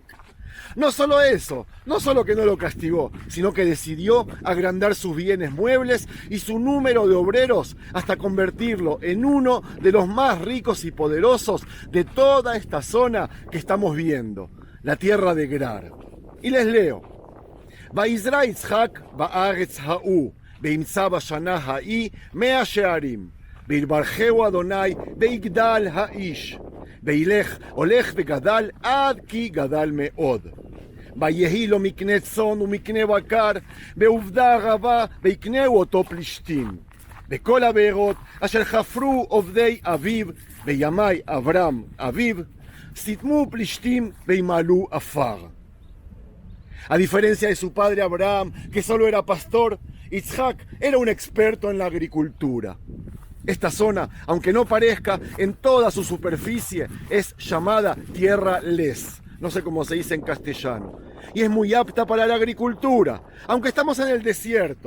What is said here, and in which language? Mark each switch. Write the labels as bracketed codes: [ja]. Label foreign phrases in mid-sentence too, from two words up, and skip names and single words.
[es] No solo eso, no solo que no lo castigó, sino que decidió agrandar sus bienes muebles y su número de obreros hasta convertirlo en uno de los más ricos y poderosos de toda esta zona que estamos viendo, la tierra de Gerar. Y les leo. [he] ויזרע יצחק בארץ ההוא, וימצא בשנה ההיא 100 שערים, ויברכהו אדוני, ויגדל האיש, הולך וגדל עד כי גדל מאוד. ויהי לו מקנה צאן ומקנה בקר, בעובדה רבה, ויקנהו אותו פלישתים. וכל הבארות אשר חפרו עובדי אביו, בימי אברהם אביו, סתמו פלישתים וימלאו עפר. [es] A diferencia de su padre Abraham, que solo era pastor, Isaac era un experto en la agricultura. Esta zona, aunque no parezca, en toda su superficie es llamada Tierra Les. No sé cómo se dice en castellano. Y es muy apta para la agricultura, aunque estamos en el desierto.